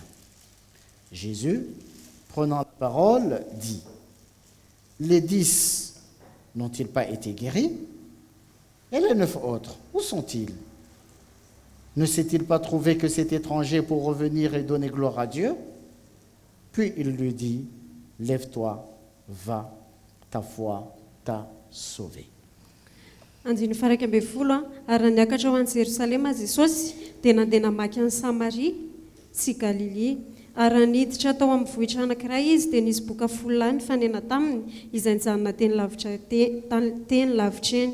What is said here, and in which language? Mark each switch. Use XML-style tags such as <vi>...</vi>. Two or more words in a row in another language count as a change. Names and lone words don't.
<fr>Jésus, prenant la parole, dit: Les 10 n'ont-ils pas été guéris? Et les 9 autres, où sont-ils? Ne s'est-il pas trouvé que cet étranger pour revenir et donner gloire à Dieu? Puis il lui dit: Lève-toi, va, ta foi t'a sauvé.</fr> <mg>Andiny faraka ambin'ny folo ary niakatra ho an'i Jerosalema Jesosy dia nandeha namaky an'i Samaria sy Galilea. Ary niditra tao amin'ny vohitra anankiray izy dia nisy boka folo nifanena taminy izay nijanona teny lavitra eny.</mg>